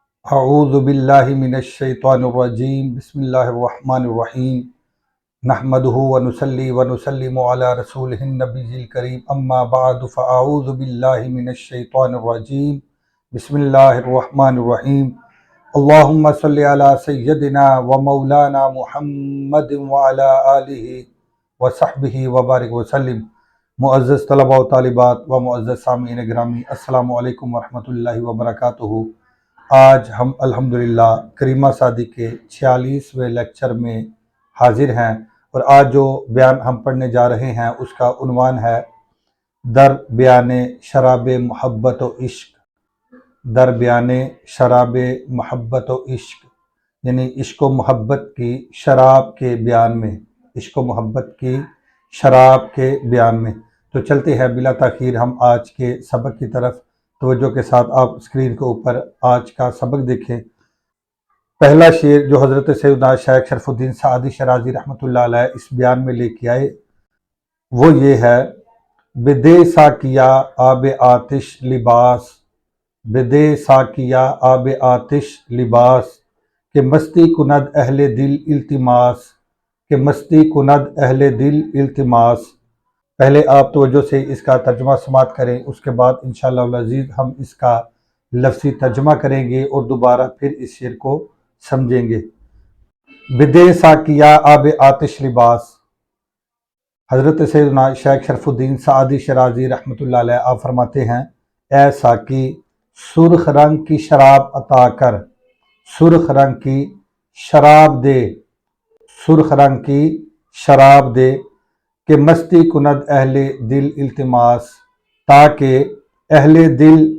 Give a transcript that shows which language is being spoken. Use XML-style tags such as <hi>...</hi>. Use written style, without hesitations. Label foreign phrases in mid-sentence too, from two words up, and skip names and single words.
<ar>اعوذ باللہ من الشیطان الرجیم بسم اللہ الرحمن الرحیم نحمدہ ونصلی ونسلم علی رسولہ النبی الکریم اما بعد فاعوذ باللہ من الشیطان الرجیم بسم اللہ الرحمن الرحیم اللہم صلی علی سیدنا و مولانا محمد وعلی آلہ وصحبہ وبارک وسلم۔</ar> <ur>معزز طلباء و طالبات و معزز سامعین گرامی،</ur> <ar>السلام علیکم ورحمۃ اللہ وبرکاتہ۔</ar> <ur>آج ہم الحمدللہ کریمہ سعدی کے 46ویں لیکچر میں حاضر ہیں، اور آج جو بیان ہم پڑھنے جا رہے ہیں اس کا عنوان ہے</ur> <fa>در بیان شراب محبت و عشق۔ در بیان شراب محبت و عشق</fa> <ur>یعنی عشق و محبت کی شراب کے بیان میں، عشق و محبت کی شراب کے بیان میں۔ تو چلتے ہیں بلا تاخیر ہم آج کے سبق کی طرف۔ توجہ کے ساتھ آپ اسکرین کے اوپر آج کا سبق دیکھیں۔ پہلا شعر جو حضرت سیدنا شیخ شرف الدین سعدی شرازی</ur> <ar>رحمۃ اللہ علیہ</ar> <ur>اس بیان میں لے کے آئے وہ یہ ہے:</ur> <fa>بدے ساکیا آب آتش لباس، بدے ساکیا آب آتش لباس، کہ مستی کند اہل دل التماس، کہ مستی کند اہل دل التماس۔</fa> <ur>پہلے آپ توجہ سے اس کا ترجمہ سماعت کریں، اس کے بعد</ur> <ar>انشاءاللہ العزیز</ar> <ur>ہم اس کا لفظی ترجمہ کریں گے اور دوبارہ پھر اس شعر کو سمجھیں گے۔</ur> <fa>بدے ساکیا آب آتش لباس،</fa> <ur>حضرت سیدنا شیخ شرف الدین سعدی شرازی</ur> <ar>رحمۃ اللہ علیہ</ar> <ur>آپ فرماتے ہیں: اے ساکی سرخ رنگ کی شراب عطا کر، سرخ رنگ کی شراب دے، سرخ رنگ کی شراب دے،</ur> <fa>کہ مستی کند اہل دل التماس،</fa> <ur>تاکہ اہل دل</ur>